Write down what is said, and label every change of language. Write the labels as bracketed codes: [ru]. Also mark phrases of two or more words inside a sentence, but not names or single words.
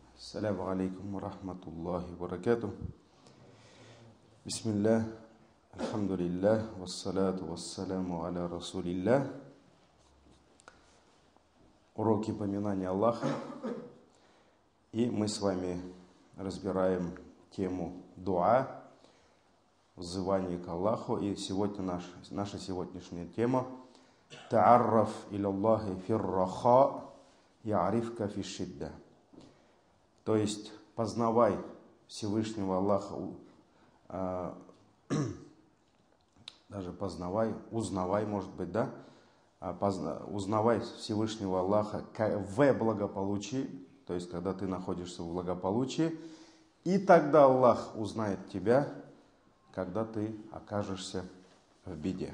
[ar] السلام عليكم ورحمة الله وبركاته. بسم الله، الحمد لله، والصلاة والسلام على رسول الله. [ru] Уроки поминания Аллаха. И мы с вами разбираем тему дуа, взывание к Аллаху. И сегодня наша сегодняшняя тема [ar] «تعرف إلى الله في الرخاء, يعرفك في الشدة». [ru] То есть познавай Всевышнего Аллаха, даже познавай, узнавай, может быть, да? Узнавай Всевышнего Аллаха в благополучии, то есть когда ты находишься в благополучии, и тогда Аллах узнает тебя, когда ты окажешься в беде.